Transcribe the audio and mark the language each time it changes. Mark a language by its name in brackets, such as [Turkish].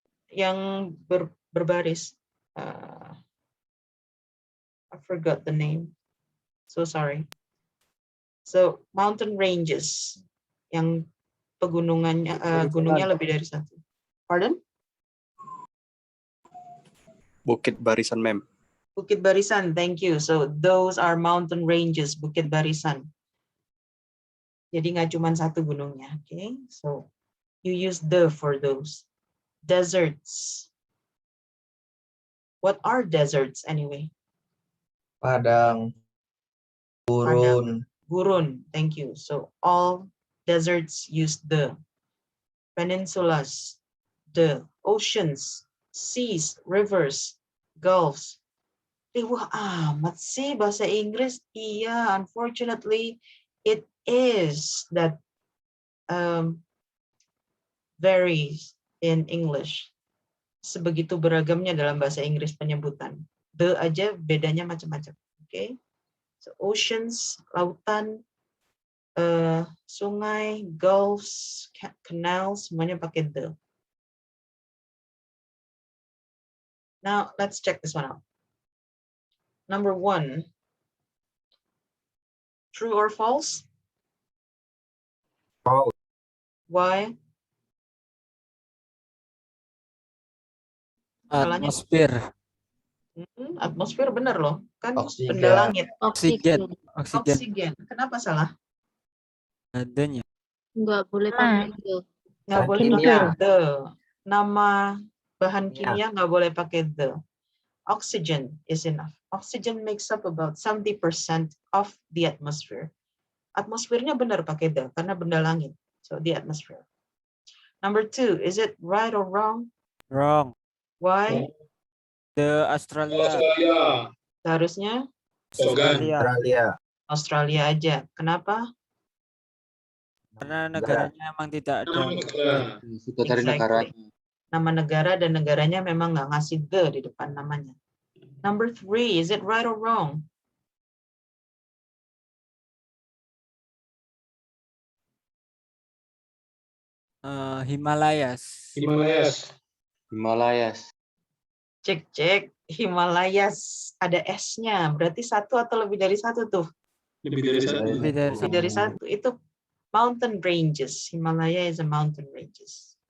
[Indonesian] Yang berbaris. [English] I forgot the name. So sorry. So mountain ranges [Indonesian] yang pegunungannya gunungnya lebih dari satu. [English] Pardon? [Indonesian] Bukit Barisan Mem. [English] Bukit Barisan, thank you. So those are mountain ranges, Bukit Barisan. [Indonesian] Jadi nggak cuma satu gunungnya, [English] okay? So you use the for those. Deserts. What are deserts anyway? [Indonesian] Padang. Gurun. [English] Gurun, thank you. So all deserts use the. Peninsulas, the. Oceans, seas, rivers, gulfs. [Indonesian] Wah amat sih bahasa Inggris. [English] Iya, unfortunately, it is that varies in English. [Indonesian] Sebegitu beragamnya dalam bahasa Inggris penyebutan. The aja bedanya macam-macam. [English] Okay? So oceans, [Indonesian] lautan, sungai, gulfs, canals, semuanya pakai the. [English] Now let's check this one out. Number 1, true or false? False. Why? [Indonesian] Atmosfer. Atmosfer benar loh, kan Oksigen. benda langit. Oksigen. Oksigen. Kenapa salah? Adanya. Nggak boleh pakai the. Nggak boleh kimia. pakai the. Nama bahan kimia nggak boleh pakai the. [English] Oxygen is enough. Oxygen makes up about 70% of the atmosphere. [Indonesian] Atmosfernya benar pakai the, karena benda langit. [English] So the atmosphere. Number 2, is it right or wrong? Wrong. Why? The Australia. Australia. [Indonesian] Seharusnya Australia. Australia aja. Kenapa? Karena negaranya emang tidak ada. Sudah dari negaranya. Nama negara dan negaranya memang nggak ngasih the di depan namanya. [English] Number 3, is it right or wrong? Himalayas. Himalayas. Himalayas. [Indonesian] Cek. Himalayas ada S-nya. Berarti satu atau lebih dari satu tuh? Lebih dari satu. Lebih dari satu. Itu mountain ranges. [English] Himalaya is a mountain ranges.